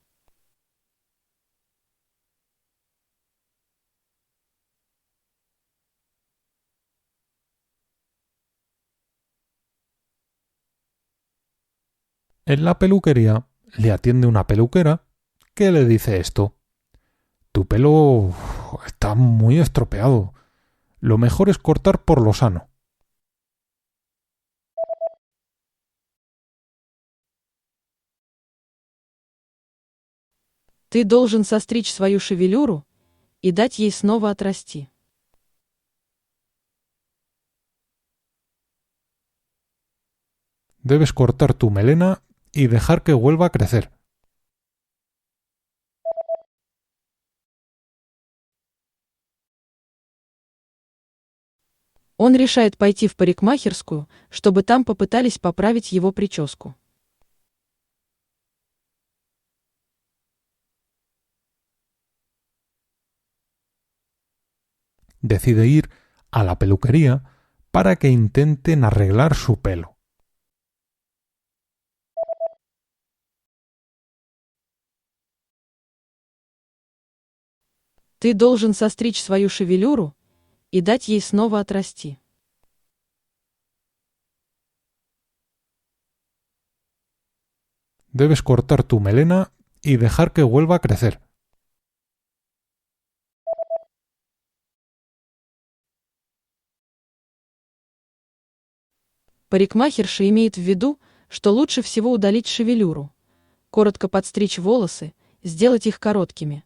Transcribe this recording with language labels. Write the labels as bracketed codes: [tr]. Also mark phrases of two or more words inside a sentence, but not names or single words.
[es] En la peluquería le atiende una peluquera que le dice esto. Tu pelo está muy estropeado. Lo mejor es cortar por lo sano. [ru] Ты должен состричь свою шевелюру и дать ей снова отрасти. [es] Debes cortar tu melena y dejar que vuelva a crecer. [ru] Он решает пойти в парикмахерскую, чтобы там попытались поправить его прическу. [es] Decide ir a la peluquería para que intenten arreglar su pelo. [ru] Ты должен состричь свою шевелюру и дать ей снова отрасти. [es] Debes cortar tu melena y dejar que vuelva a crecer. [ru] Парикмахерша имеет в виду, что лучше всего удалить шевелюру, коротко подстричь волосы, сделать их короткими.